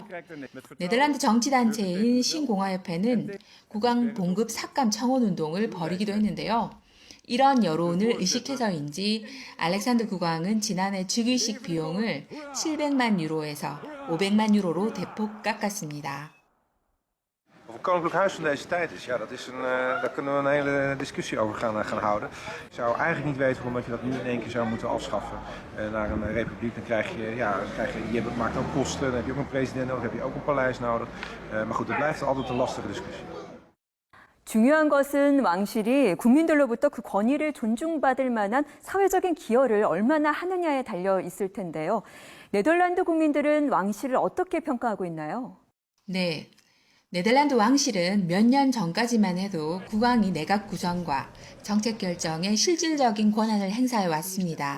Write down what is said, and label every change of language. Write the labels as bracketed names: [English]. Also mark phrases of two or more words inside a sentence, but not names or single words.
[Korean] 네덜란드 정치단체인 신공화협회는 국왕 봉급 삭감 청원 운동을 벌이기도 했는데요. 이런 여론을 의식해서인지 알렉산더 국왕은 지난해 즉위식 비용을 700만 유로에서 500만 유로로 대폭 깎았습니다. [Dutch] Of het Koninklijk Huis van deze tijd is, ja, daar kunnen we een hele discussie over gaan houden. Ik zou eigenlijk niet weten waarom je dat nu in één keer zou moeten afschaffen naar een republiek. Dan krijg je, je maakt ook kosten, dan heb je ook een president nodig, dan heb je ook een paleis nodig. Maar goed, het blijft altijd een lastige discussie. [Korean] 중요한 것은 왕실이 국민들로부터 그 권위를 존중받을 만한 사회적인 기여를 얼마나 하느냐에 달려 있을 텐데요. 네덜란드 국민들은 왕실을 어떻게 평가하고 있나요? 네. 네덜란드 왕실은 몇 년 전까지만 해도 국왕이 내각 구성과 정책 결정에 실질적인 권한을 행사해 왔습니다.